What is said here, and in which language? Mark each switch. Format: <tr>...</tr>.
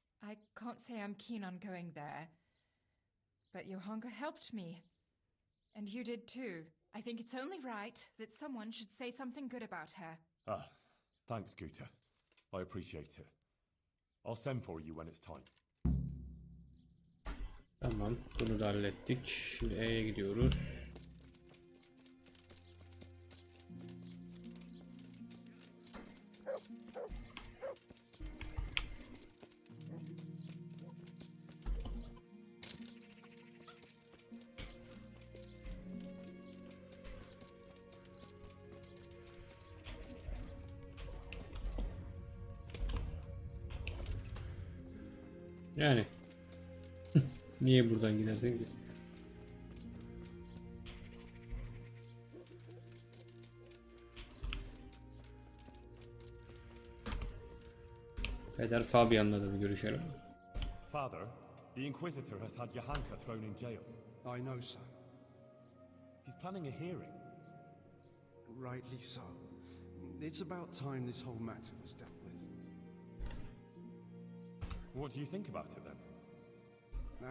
<en>I can't say I'm keen on going there. But Johanka helped me. And you did too. I think it's only right that someone should say something good about her. Ah, thanks, Guta. I appreciate it. I'll send for you when it's time.</en> <tr>Tamam, bunu da hallettik. Şimdi E'ye gidiyoruz. Yani niye buradan gidersin ki? Peder Fabian'la da bir görüşelim.</tr> <en>Father, the Inquisitor has had Johanka thrown in jail. I know, sir. He's planning a hearing. Rightly so. It's about time this whole matter was dealt with. What do you think about it then?</en>